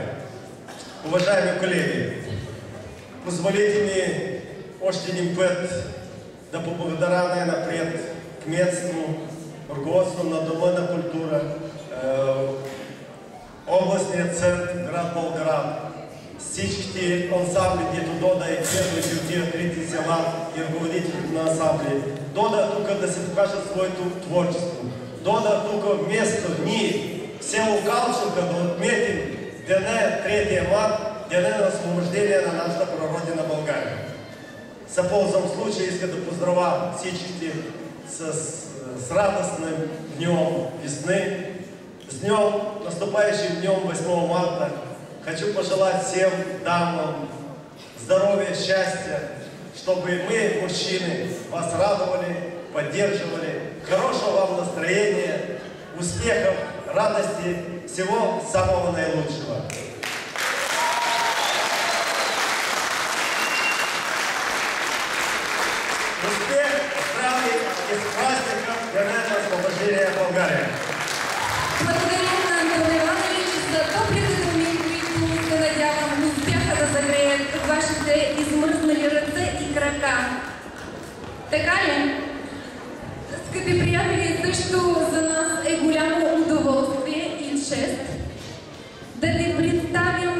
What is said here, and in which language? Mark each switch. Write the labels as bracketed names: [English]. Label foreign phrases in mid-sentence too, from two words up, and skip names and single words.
[Bulgarian] Уважаеми колеги, позволите ми още един път да поблагодаря най-напред кметство, ръководство на Дома на култура, областният съд, град Болград, всичките ансамбли, дето дода и следвайки от тия трите села и ръководителите на ансамбли, дода тук да се покажат своето творчество. Дода тук вместо ние, село Калчука, да отметим деня 3 март, деня на освобождение на нашата прародина България. Се ползвам случая, иска да поздравя всичките [Russian] с радостным днем весны, с днем, наступающим днем 8 марта. Хочу пожелать всем дамам здоровья, счастья, чтобы мы, мужчины, вас радовали, поддерживали, хорошего вам настроения, успехов, радости, всего самого наилучшего. Успех, здравия и с праздником Дня освобождения България. [Bulgarian] Благодарим на Антон Иванович за топлите думи, които се надявам успяха да загреят вашите измръзнали ръце и крака. Така ли? Скъпи приятели, също за нас е голямо удоволствие и чест да ви представим